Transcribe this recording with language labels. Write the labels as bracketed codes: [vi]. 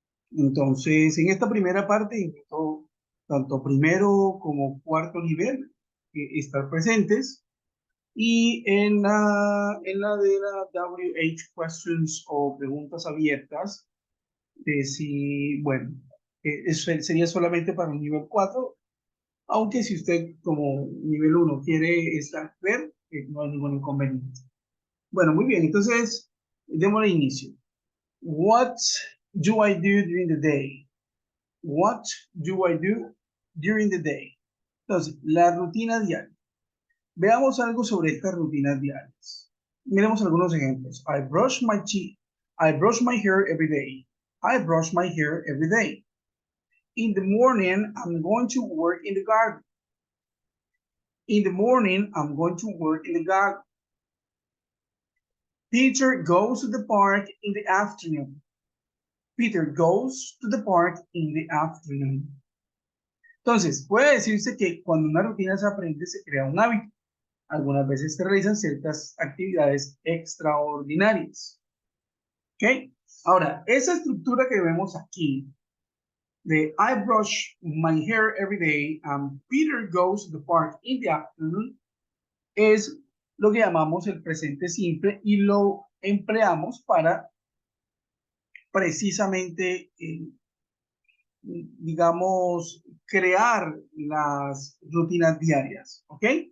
[es] Entonces, en esta primera parte, invito tanto primero como cuarto nivel estar presentes, y en la de la WH questions o preguntas abiertas, de si, bueno, eso sería solamente para el nivel 4. Aunque si usted como nivel uno quiere estar ver, no hay ningún inconveniente. Bueno, muy bien. Entonces, démosle inicio. [en] What do I do during the day? What do I do during the day? [es] Entonces, la rutina diaria. Veamos algo sobre estas rutinas diarias. Miremos algunos ejemplos. [en] I brush my teeth. I brush my hair every day. I brush my hair every day. In the morning, I'm going to work in the garden. In the morning, I'm going to work in the garden. Peter goes to the park in the afternoon. Peter goes to the park in the afternoon. [es] Entonces, puede decirse que cuando una rutina se aprende, se crea un hábito. Algunas veces se realizan ciertas actividades extraordinarias. ¿Ok? Ahora, esa estructura que vemos aquí, de [en] I brush my hair every day and Peter goes to the park in the afternoon, [es] es lo que llamamos el presente simple y lo empleamos para precisamente, digamos, crear las rutinas diarias, ¿ok?